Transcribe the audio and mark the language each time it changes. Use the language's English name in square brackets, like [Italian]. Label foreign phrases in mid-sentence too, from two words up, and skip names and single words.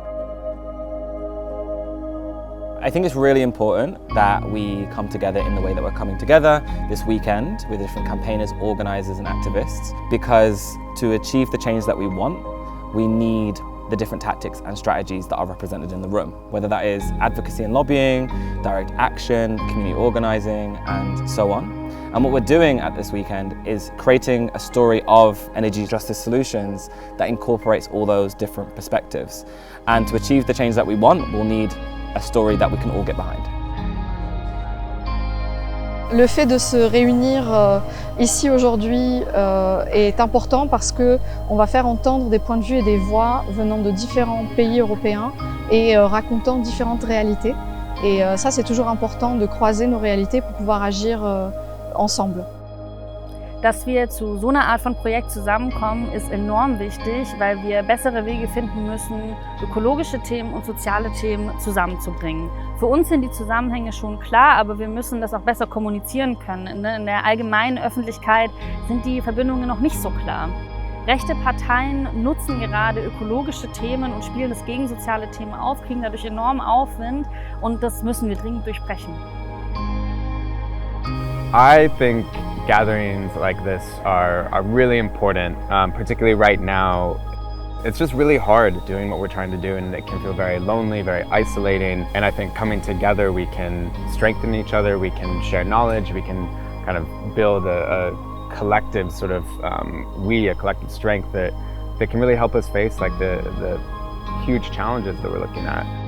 [English] I think it's really important that we come together in the way that we're coming together this weekend with different campaigners, organisers and activists, because to achieve the change that we want, we need the different tactics and strategies that are represented in the room, whether that is advocacy and lobbying, direct action, community organising and so on. And what we're doing at this weekend is creating a story of energy justice solutions that incorporates all those different perspectives. And to achieve the change that we want, we'll need a story that we can all get behind. [French] Le fait de se réunir ici aujourd'hui est important parce qu'on va faire entendre des points de vue et des voix venant de différents pays européens et racontant différentes réalités. Et ça, c'est toujours important de croiser nos réalités pour pouvoir agir ensemble. [German] Dass wir zu so einer Art von Projekt zusammenkommen, ist enorm wichtig, weil wir bessere Wege finden müssen, ökologische Themen und soziale Themen zusammenzubringen. Für uns sind die Zusammenhänge schon klar, aber wir müssen das auch besser kommunizieren können. In der allgemeinen Öffentlichkeit sind die Verbindungen noch nicht so klar. Rechte Parteien nutzen gerade ökologische Themen und spielen das gegen soziale Themen auf, kriegen dadurch enormen Aufwind und das müssen wir dringend durchbrechen. [English] I think gatherings like this are really important, particularly right now. It's just really hard doing what we're trying to do, and it can feel very lonely, very isolating. And I think coming together, we can strengthen each other, we can share knowledge, we can kind of build a collective sort of, a collective strength that can really help us face like the huge challenges that we're looking at.